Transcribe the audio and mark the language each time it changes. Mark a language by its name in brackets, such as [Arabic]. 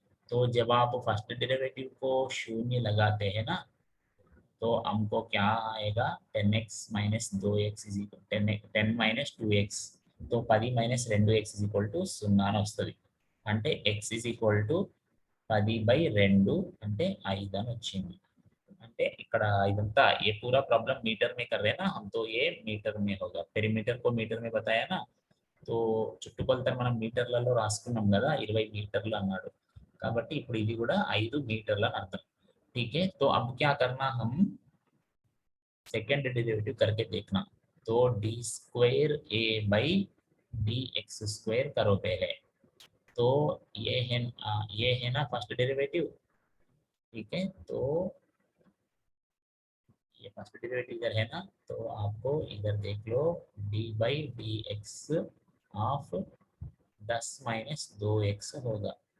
[Hindi] तो जब आप फर्स्ट डेरिवेटिव को शून्य लगाते हैं ना तो हमको क्या आएगा, 10x minus 2x is equal 10 minus 2x, तो [Telugu] 10 minus 2x is equal to [Hindi] 0 అని వస్తుంది. అంటే x ఇజ్ ఈక్వల్ టు [Telugu] 10/2 అంటే 5 అని వచ్చింది. అంటే ఇక్కడ [Hindi] इधंता ये पूरा प्रॉब्लम मीटर में कर रहे हैं ना हम, तो ये मीटर में होगा. पेरीमीटर को मीटर में बताया ना, तो [Telugu] చుట్టుకొలతను మనం మీటర్లలో రాసుకున్నాం కదా, 20 మీటర్లు అన్నాడు. కాబట్టి ఇప్పుడు ఇది కూడా 5 మీటర్లు అని అర్థం. [Hindi] ठीक है, तो अब क्या करना, हम सेकंड डेरिवेटिव करके देखना. तो D square A by D x square करो पहले. तो ये है ना फर्स्ट डेरिवेटिव. ठीक है, तो ये फर्स्ट डेरिवेटिव इधर है ना, तो आपको इधर देख लो D by D x of 10 - 2x होगा.